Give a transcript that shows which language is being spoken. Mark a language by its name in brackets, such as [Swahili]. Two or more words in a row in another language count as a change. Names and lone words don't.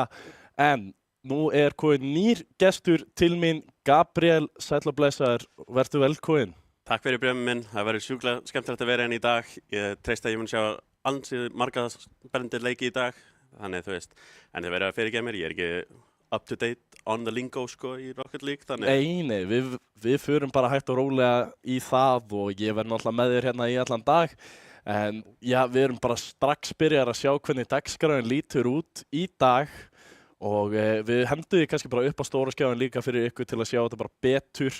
[Icelandic] En nú komin nýr gestur til mín, Gabriel, sæll og blessaður, verðu velkomin. Takk fyrir Brimar minn, það verður sjúklega skemmtilegt að vera hérna í dag. Ég treysti að ég mun sjá ansið marga spennandi leiki í dag, þannig þú veist. En þið verður að fyrirgefa mér, ég ekki [English] up to date on the lingo [Icelandic] sko í Rocket League þannig. Nei, við förum bara hægt og rólega í það og ég verð náttúrulega með þér hérna í allan dag. En já, við erum bara strax byrjar að sjá hvernig dagskráin lítur út í dag og við hendum því kannski bara upp á stóra skjáin líka fyrir ykkur til að sjá þetta bara betur.